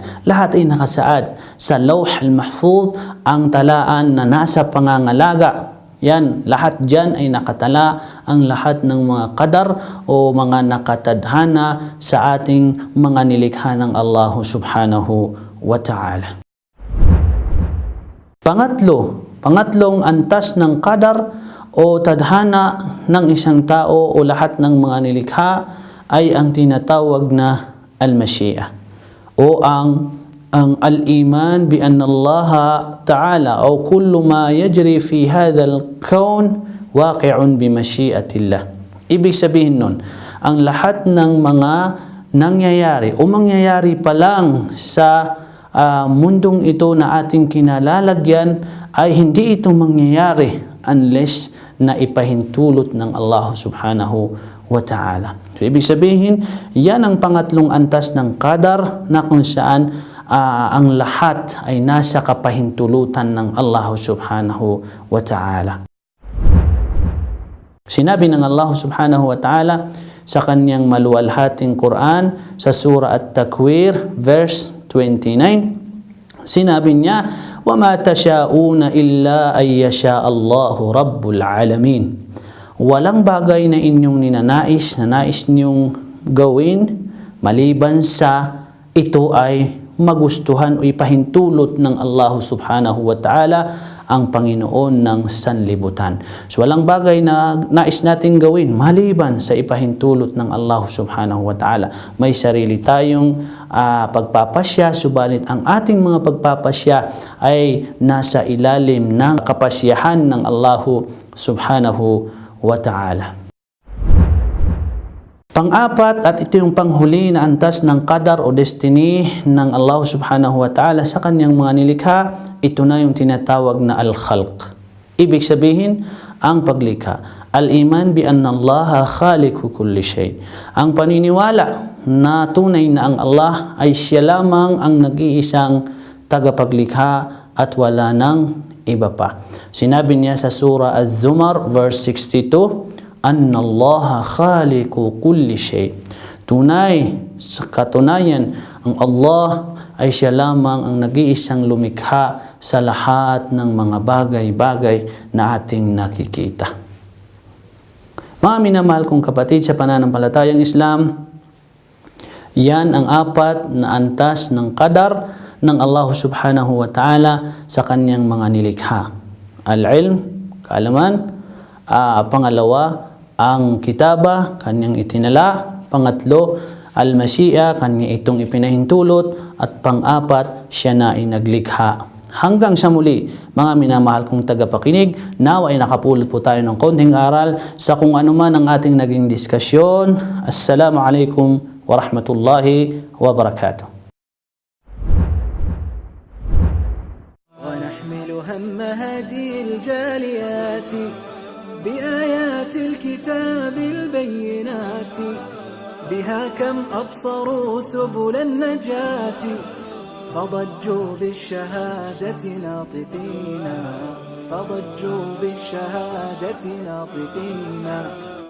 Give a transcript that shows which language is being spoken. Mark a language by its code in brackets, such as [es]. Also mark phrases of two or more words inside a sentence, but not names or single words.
[tl] Lahat ay nakasaad sa [ar] اللوح المحفوظ, [tl] ang talaan na nasa pangangalaga. Yan, lahat dyan ay nakatala ang lahat ng mga qadar o mga nakatadhana sa ating mga nilikha ng [ar] الله سبحانه وتعالى. [tl] Pangatlong antas ng qadar o tadhana ng isang tao o lahat ng mga nilikha ay ang tinatawag na al-mashi'a o ang [ar] الإيمان بأن الله تعالى [tl] o [ar] كل ما يجري في هذا الكون واقع بمشيئة الله. [tl] Ibig sabihin nun, ang lahat ng mga nangyayari o mangyayari pa lang sa mundong ito na ating kinalalagyan ay hindi ito mangyayari unless na ipahintulot ng [ar] الله سبحانه وتعالى. [tl] So, ibig sabihin, yan ang pangatlong antas ng qadar na kung saan ang lahat ay nasa kapahintulutan ng [ar] الله سبحانه وتعالى. [tl] Sinabi ng [ar] الله سبحانه وتعالى [tl] sa kanyang maluwalhating Quran sa Surah At-Takwir verse 29, sinabi niya, [ar] وَمَا تَشَاءُونَ إِلَّا أَن يَشَاءَ اللَّهُ رَبُّ الْعَالَمِينَ. [tl] Walang bagay na inyong ninanais, na nais niyong gawin, maliban sa ito ay magustuhan o ipahintulot ng [ar] الله سبحانه وتعالى, [tl] ang Panginoon ng sanlibutan. So walang bagay na nais nating gawin maliban sa ipahintulot ng [ar] الله سبحانه وتعالى. [tl] May sarili tayong pagpapasya, subalit ang ating mga pagpapasya ay nasa ilalim ng kapasyahan ng [ar] الله سبحانه وتعالى. [tl] Pang-apat, at ito yung panghuli na antas ng qadar o destiny ng [ar] الله سبحانه وتعالى [tl] sa kanyang mga nilikha, ito na yung tinatawag na al-khalq. Ibig sabihin, ang paglikha. [ar] الإيمان بأن الله خالق كل شيء. [tl] Ang paniniwala na tunay na ang Allah ay siya lamang ang nag-iisang tagapaglikha at wala nang iba pa. Sinabi niya sa surah Az-Zumar verse 62, [ar] أن الله خالق كل شيء. [tl] Tunay, sa katunayan, ang Allah ay siya lamang ang nag-iisang lumikha sa lahat ng mga bagay-bagay na ating nakikita. Mga minamahal kong kapatid sa pananampalatayang Islam, yan ang apat na antas ng qadar ng [ar] الله سبحانه وتعالى [tl] sa kanyang mga nilikha. Al-ilm, kaalaman. Pangalawa, ang kitaba, kanyang itinala. Pangatlo, al-mashi'a, kanyang itong ipinahintulot. At pang-apat, siya na ay naglikha. Hanggang sa muli, mga minamahal kong tagapakinig, nawa ay nakapulot po tayo ng konting aral sa kung ano man ang ating naging diskusyon. [ar] السلام عليكم ورحمة الله وبركاته. ونحمل هم هذه الجاليات بآيات الكتاب البينات بها كم أبصروا سبل النجاة فضجوا بالشهادة ناطقين